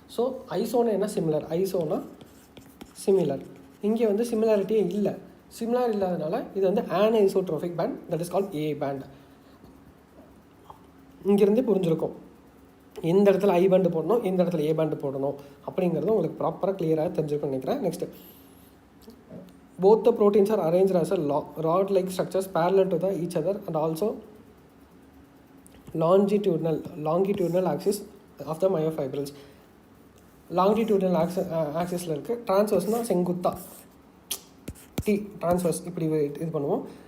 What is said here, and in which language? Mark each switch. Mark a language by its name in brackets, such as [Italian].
[Tamil] So ஐசோனா என்ன? Similar. ஐசோனா similar. இங்கே வந்து சிமிலாரிட்டியே இல்லை. சிமிலர் இல்லாதனால இது வந்து ஆன்ஐசோட்ரோஃபிக் pant, [English] That is called A band. [Tamil] இங்கேருந்து புரிஞ்சிருக்கும் இந்த இடத்துல ஐ பேண்டு போடணும், இந்த இடத்துல ஏ பேண்டு போடணும் அப்படிங்கிறது உங்களுக்கு ப்ராப்பராக கிளியராக தெரிஞ்சுக்கணும்னு நினைக்கிறேன். [English] Next, both the proteins are arranged as a rod-like structures parallel to each other and also longitudinal axis of the myofibrils. [Tamil] longitudinal axisல இருக்குது. ட்ரான்ஸ்வர்ஸ்னால் செங்குத்தா, ட்ரான்ஸ்வர்ஸ் இப்படி இது பண்ணுவோம்.